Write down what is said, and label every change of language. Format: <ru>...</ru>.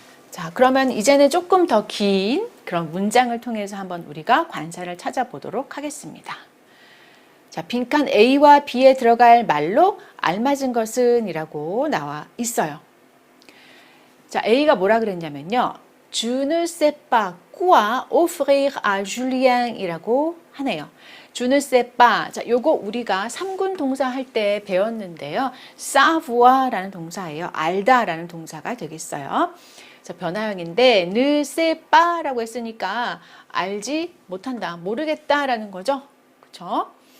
<ko>자, 그러면 이제는 조금 더 긴 그런 문장을 통해서 한번 우리가 관사를 찾아보도록 하겠습니다. 자, 빈칸 A와 B에 들어갈 말로 알맞은 것은 이라고 나와 있어요. 자, A가 뭐라 그랬냐면요.</ko> <fr>Je ne sais pas quoi offrir à Julien 이라고 하네요. Je ne sais pas.</fr> <ko>자, 요거 우리가 3군 동사 할 때 배웠는데요. savoir 라는 동사예요. 알다 라는 동사가 되겠어요. 자, 변화형인데</ko> <fr>ne sais pas</fr> <ko>라고 했으니까 알지 못한다, 모르겠다 라는 거죠. 그렇죠?</ko>